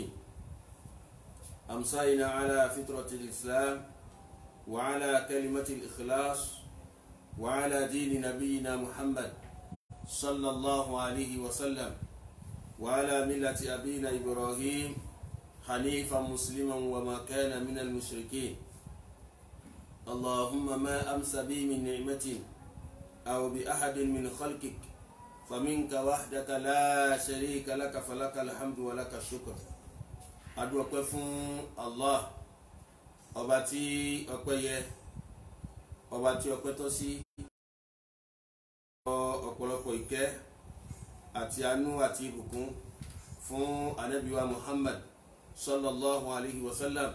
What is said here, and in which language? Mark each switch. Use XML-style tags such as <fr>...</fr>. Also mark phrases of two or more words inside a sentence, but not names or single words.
<ar>أمسينا على فطرة الإسلام وعلى كلمة الإخلاص وعلى دين نبينا محمد صلى الله عليه وسلم وعلى ملة أبينا إبراهيم حنيفا مسلما وما كان من المشركين. اللهم ما أمسى بي من نعمة أو بأحد من خلقك فمنك وحدك لا شريك لك فلك الحمد ولك الشكر.</ar> <yo>adúpẹ́ fún Allah ọba tí ọpẹ́ yẹ, ọba tí ọpẹ́ tọ́ sí, ọ̀pọ̀lọpọ̀ ìkẹ́ àti àánú àti ìbùkún fún Ànábì wa Muhammad</yo> <ar>صلى الله عليه وسلم.</ar>